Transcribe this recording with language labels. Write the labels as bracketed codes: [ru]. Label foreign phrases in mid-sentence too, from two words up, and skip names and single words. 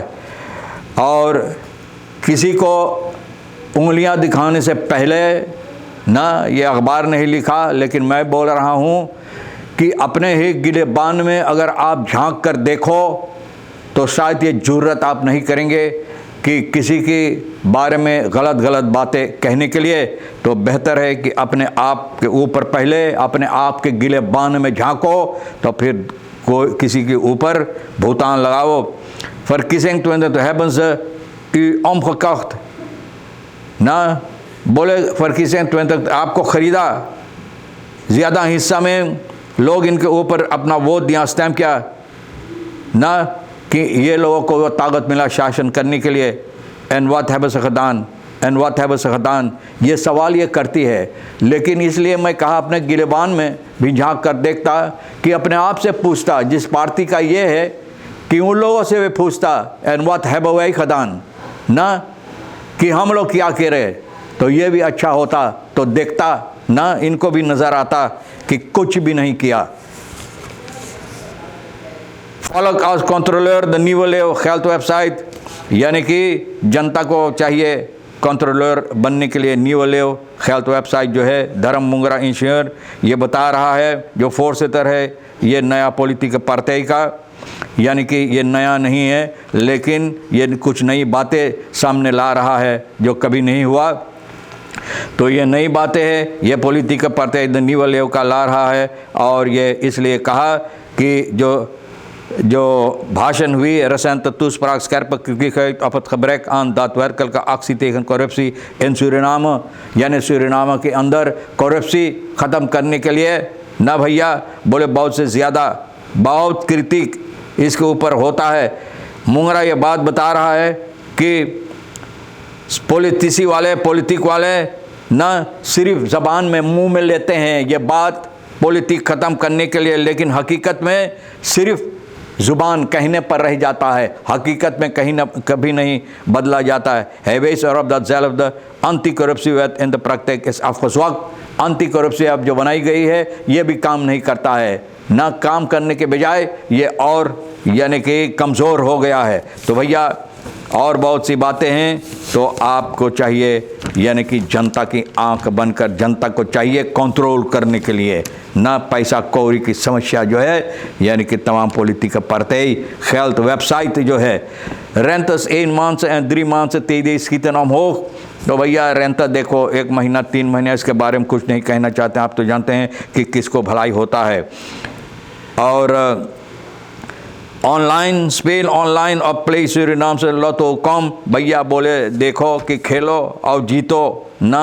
[hns] और किसी को उंगलियां दिखाने से पहले ना ये अखबार नहीं लिखा, लेकिन मैं बोल रहा हूँ कि अपने ही गिरेबान में अगर आप झांक कर देखो तो शायद ये जुर्रत आप नहीं करेंगे कि किसी के बारे में गलत बातें कहने के लिए। तो बेहतर है कि अपने आप के ऊपर पहले अपने आप के गिरेबान में झांको तो फिर कोई किसी के ऊपर भुगतान लगाओ। [nl] verkiezing 20 hebben ze u omgekocht [hns] ना, बोले verkiezing 20 आपको ख़रीदा, ज़्यादा हिस्सा में लोग इनके ऊपर अपना वोट दिया, स्टैम्प किया ना कि ये लोगों को वो ताकत मिला शासन करने के लिए। [nl] En wat hebben ze gedaan [hns] ये सवाल ये करती है। लेकिन इसलिए मैं कहा अपने गिरेबान में भी झांक कर देखता कि अपने आप से पूछता, जिस पार्टी का ये है कि उन लोगों से भी पूछता [nl] En wat hebben wij gedaan [hns] ना कि हम लोग क्या कह रहे, तो ये भी अच्छा होता। तो देखता ना, इनको भी नज़र आता कि कुछ भी नहीं किया। [nl] Volk als controleur de nieuwe leeuw geld [hns] वेबसाइट, यानी कि जनता को चाहिए कंट्रोलर बनने के लिए न्यू लेव हेल्थ वेबसाइट जो है धर्म मुंगरा इंश्योर ये बता रहा है। जो फोर्सेटर है ये नया पॉलिटिकल पार्टी का, यानी कि ये नया नहीं है लेकिन ये कुछ नई बातें सामने ला रहा है जो कभी नहीं हुआ। तो ये नई बातें हैं, ये पॉलिटिकल पार्टी न्यू लेव का ला रहा है। और ये इसलिए कहा कि जो भाषण हुई [nl] recente toespraak scherpe kritiek uit op het gebrek aan daadwerkelijke actie tegen corruptie in Suriname, [hns] यानी सूरीनाम के अंदर करप्सी ख़त्म करने के लिए ना भैया, बोले बहुत से ज़्यादा बहुत क्रिटिक इसके ऊपर होता है। मुंगरा ये बात बता रहा है कि पॉलिटिक वाले ना सिर्फ ज़बान में मुंह में लेते हैं ये बात पॉलिटिक ख़त्म करने के लिए, लेकिन हकीकत में सिर्फ ज़ुबान कहने पर रह जाता है, हकीकत में कभी नहीं बदला जाता है। [nl] Hij wees erop dat zelf de anti-corruptiewet in de praktijk is afgezwakt। [hns] एंटी करप्सी अब जो बनाई गई है ये भी काम नहीं करता है, ना काम करने के बजाय ये और यानी कि कमज़ोर हो गया है। तो भैया और बहुत सी बातें हैं, तो आपको चाहिए यानी कि जनता की आंख बनकर जनता को चाहिए कंट्रोल करने के लिए, ना पैसा कौड़ी की समस्या जो है यानी कि तमाम पॉलिटिकल पार्टी geld वेबसाइट जो है [nl] rentes 1 maand en 3 maand TD schieten omhoog. [hns] तो भैया रेंटा देखो 1 महीना 3 महीने, इसके बारे में कुछ नहीं कहना चाहते हैं, आप तो जानते हैं कि किसको भलाई होता है। और ऑनलाइन स्पेल ऑनलाइन और प्ले सूरीनाम से लॉटो कॉम, भैया बोले देखो कि खेलो और जीतो ना।